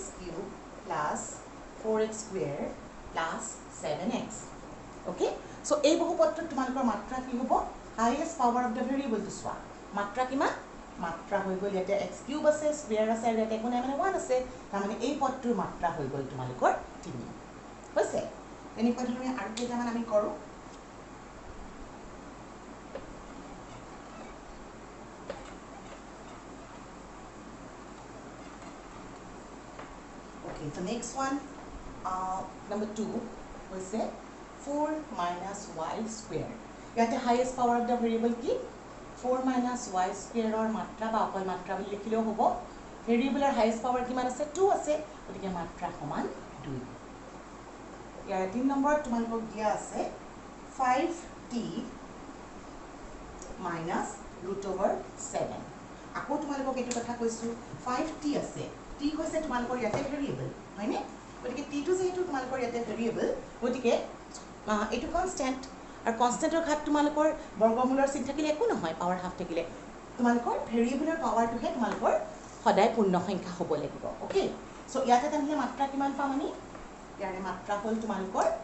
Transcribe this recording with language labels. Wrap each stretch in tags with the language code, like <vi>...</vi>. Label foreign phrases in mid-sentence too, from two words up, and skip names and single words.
<en>cube plus</en> <as>4x</as> <en>square plus</en> <as>7x</as> <en>okay so'</en> <as>এই বহুপদটোত তোমালোকৰ মাত্ৰা কি হ'ব</as> <en>highest power of the</en> <as>ভেৰিয়েবলটো চোৱা মাত্ৰা কিমান মাত্ৰা হৈ গ'ল ইয়াতে</as> <en>x cube</en> <as>আছে স্কুৱেৰ আছে আৰু ইয়াতে একো নাই মানে 1 আছে তাৰমানে এই পদটোৰ মাত্ৰা হৈ গ'ল তোমালোকৰ 3 হৈছে তেনেকুৱা ধৰণে আৰু কেইটামান আমি কৰোঁ</as> <en>Okay, the next one, number 2,</en> <as>হৈছে</as> <en>4 minus y square.</en> <as>ইয়াতে</as> <en>highest power of the variable</en> <as>কি</as> <en>4 minus y square or</en> <as>মাত্ৰা বা অকল মাত্ৰা বুলি লিখিলেও হ'ব ভেৰিয়েবলৰ</as> <en>highest power</en> <as>কিমান আছে 2 আছে গতিকে মাত্ৰা সমান 2 ইয়াৰ 3 নম্বৰত তোমালোকক দিয়া আছে 5t</as> <en>minus root over 7</en> <as>আকৌ তোমালোকক এইটো কথা কৈছোঁ 5t আছে t হৈছে তোমালোকৰ ইয়াতে ভেৰিয়েবল হয়নে গতিকে t টো যেহেতু তোমালোকৰ ইয়াতে ভেৰিয়েবল গতিকে এইটো কনষ্টেণ্ট আৰু কনষ্টেণ্টৰ ঘাত তোমালোকৰ বৰ্গমূলৰ চিন থাকিলে একো নহয়</as> <en>power half</en> <as>থাকিলে তোমালোকৰ ভেৰিয়েবলৰ পাৱাৰটোহে তোমালোকৰ সদায় পূৰ্ণ সংখ্যা হ'ব লাগিব</as> <en>okay so'</en> <as>ইয়াতে তেনেহ'লে মাত্ৰা কিমান পাম আমি ইয়াৰে মাত্ৰা হ'ল তোমালোকৰ</as>